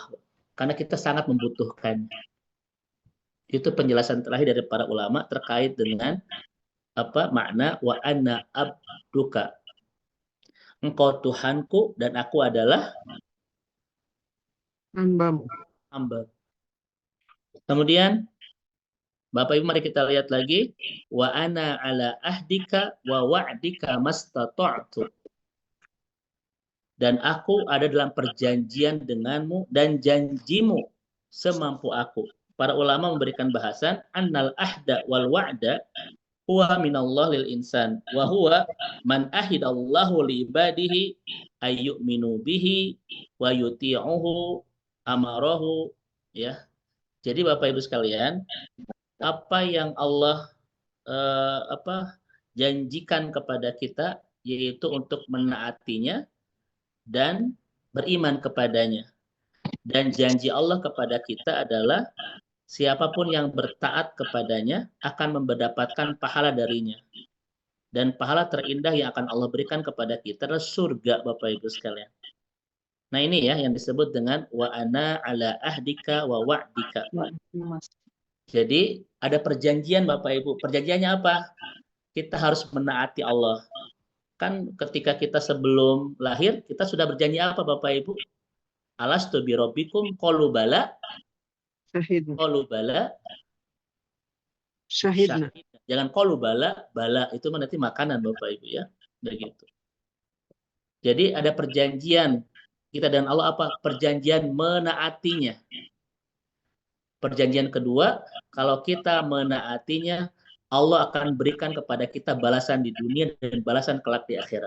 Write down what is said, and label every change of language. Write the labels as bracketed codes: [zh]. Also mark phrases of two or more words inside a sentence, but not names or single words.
[id] Karena kita sangat membutuhkan. Itu penjelasan terakhir dari para ulama terkait dengan apa makna [ar] وأنا عبدك. [id] Engkau Tuhanku dan aku adalah Hambamu. hamba. Kemudian Bapak Ibu mari kita lihat lagi [ar] وأنا على عهدك ووعدك ما استطعت. [id] Dan aku ada dalam perjanjian denganmu dan janjimu semampu aku. Para ulama memberikan bahasan [ar] أن العهد والوعد هو من الله للإنسان وهو من عهد الله لعباده أن يؤمن به ويطيعه أمره يا. [id] Jadi Bapak Ibu sekalian, apa yang Allah janjikan kepada kita yaitu untuk menaatinya dan beriman kepadanya. Dan janji Allah kepada kita adalah siapapun yang bertaat kepadanya akan mendapatkan pahala darinya. Dan pahala terindah yang akan Allah berikan kepada kita adalah surga Bapak Ibu sekalian. Nah ini ya yang disebut dengan [ar] وأنا على عهدك ووعدك. [id] Jadi ada perjanjian Bapak Ibu. Perjanjiannya apa? Kita harus menaati Allah. Kan ketika kita sebelum lahir, kita sudah berjanji apa Bapak Ibu? [ar] ألست بربكم قالوا بلى. Syahidna. قالوا بلى. Syahidna. [id] Jangan [ar] قالوا بلى, [id] bala itu nanti makanan Bapak Ibu ya. Begitu. Jadi ada perjanjian kita dan Allah apa? Perjanjian menaatinya. Perjanjian kedua, kalau kita menaatinya, Allah akan berikan kepada kita balasan di dunia dan balasan kelak di akhirat.